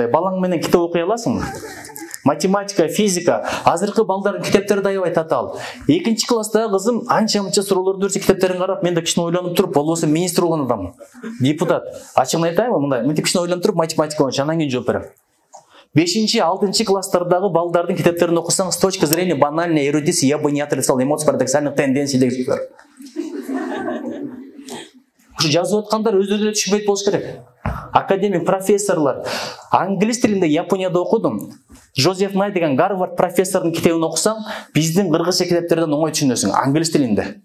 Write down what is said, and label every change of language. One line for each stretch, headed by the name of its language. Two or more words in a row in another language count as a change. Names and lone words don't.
Kyrgyz: Балаң менен китеп окуй аласыңбы? Математика, физика, азыркы балдардын китептери да аябай татаал. 2-нчи класстагы кызым анча-мынча суроолорду берсе, китептерин карап, мен да кичине ойлонуп туруп, болбосо министр болгон адаммын. Депутат. Ачыгын айтайынбы, мындай, мынтип кичине ойлонуп туруп, математика боюнча анан кийин жооп берем. 5-6 класстардагы балдардын китептерин окусаң,
Russian: с точки зрения банальной эрудиции, я бы не отрицал эмоций, парадоксальных тенденций
Kyrgyz: деген сөз бар. Ушу жазып аткандар өздөрү эле түшүнбөйт болуш керек. Академик профессорлор, англис тилинде Японияда окудум. Жозеф Най деген Гарвард профессордун китебин окусаң, биздин кыргызча китептерден оңой түшүнөсүң, англис тилинде.